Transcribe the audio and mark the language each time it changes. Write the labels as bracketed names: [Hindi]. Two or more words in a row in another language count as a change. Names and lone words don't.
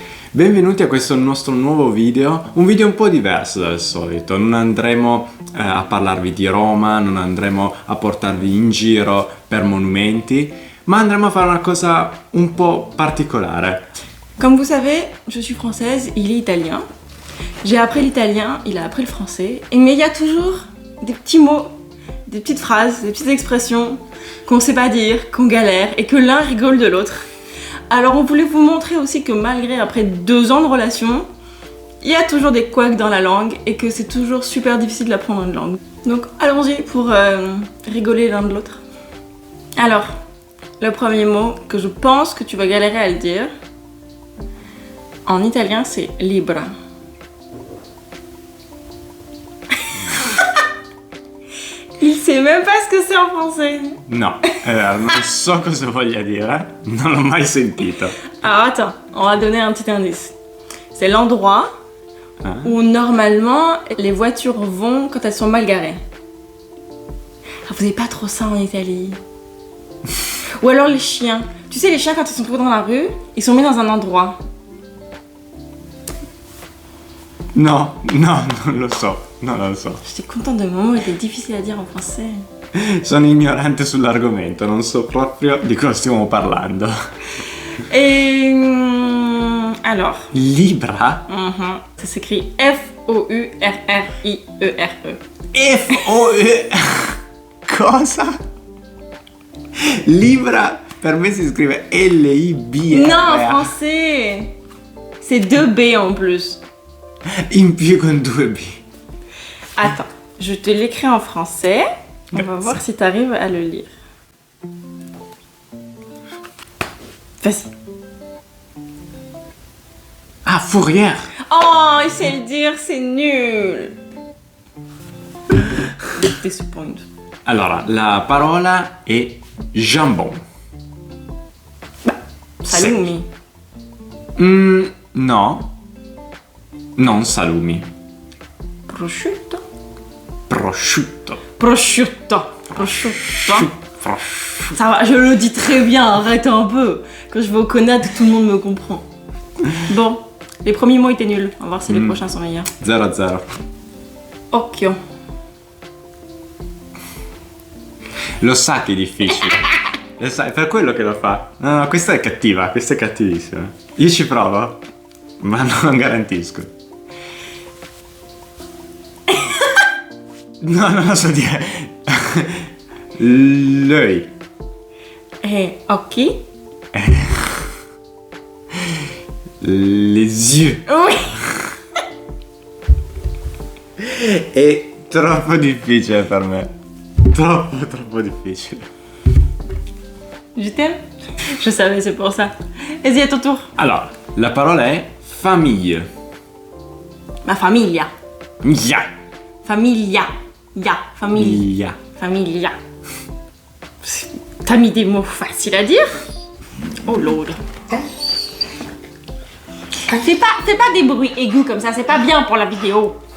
[Italian] Benvenuti a questo nostro nuovo video, un video un po' diverso dal solito. Non andremo a parlarvi di Roma, non andremo a portarvi in giro per monumenti, ma andremo a fare una cosa un po' particolare. [French] Comme vous savez, je suis française, il est italien. J'ai appris l'italien, il a appris le français. Mais il y a toujours des petits mots, des petites phrases, des petites expressions qu'on ne sait pas dire, qu'on galère et que l'un rigole de l'autre. Alors on voulait vous montrer aussi que malgré après 2 ans de relation, il y a toujours des couacs dans la langue et que c'est toujours super difficile d'apprendre une langue. Donc allons-y pour rigoler l'un de l'autre. Alors, le premier mot que je pense que tu vas galérer à le dire, en italien c'est libra. Il sait même pas ce que c'est en français. [Italian] No, non so cosa voglia dire, non l'ho mai sentito. [French] Alors attends, on va donner un petit indice. C'est l'endroit où normalement les voitures vont quand elles sont mal garées. Ah, vous n'avez pas trop ça en Italie. Ou alors les chiens. Tu sais, les chiens quand ils sont trouvés dans la rue, ils sont mis dans un endroit. [Italian] No, non lo so, non lo so. [French] J'étais contente de mon mot, il était difficile à dire en français. [Italian] Sono ignorante sull'argomento, non so proprio di cosa stiamo parlando. [French] Et alors Libra? Ça s'écrit F-O-U-R-R-I-E-R-E. [Italian] F-O-E... Cosa? Libra per me si scrive L-I-B-R-A. [French] Non, en français. C'est 2 B en plus. [Italian] In più con 2 B. [French] Attends, je te l'écris en français. On va voir si tu arrives à le lire. Vas-y. Ah, fourrière. Oh, il sait le dire, c'est nul. Disappoint. [Italian] Allora, la parola è jambon. Salumi. No. Non salumi. Prosciutto. Prosciutto. Prosciutto. Prosciutto. Prosciutto. [French] Ça va, je le dis très bien, arrête un peu. Quand je vais au Conad, tout le monde me comprend. Bon, les premiers mots étaient nuls. On va voir si les prochains sont meilleurs. 0-0. [Italian] Occhio. Lo sa che è difficile. Lo sa, è per quello che lo fa. No, questa è cattiva, questa è cattivissima. Io ci provo, ma non garantisco. No, non lo so dire. [French] L'œil. [Italian] Occhi. [French] Les yeux. Oui. [Italian] È troppo difficile per me. Troppo difficile. [French] Je t'aime. Je savais, c'est pour ça. Vas-y, à ton tour. [Italian] Allora, la parola è famiglia. Ma famiglia. Mia. Famiglia. Ya. Famiglia. Famiglia. Famiglia. [French] T'as mis des mots faciles à dire. [English] Oh lord. [French] Fais pas des bruits aigus comme ça, c'est pas bien pour la vidéo.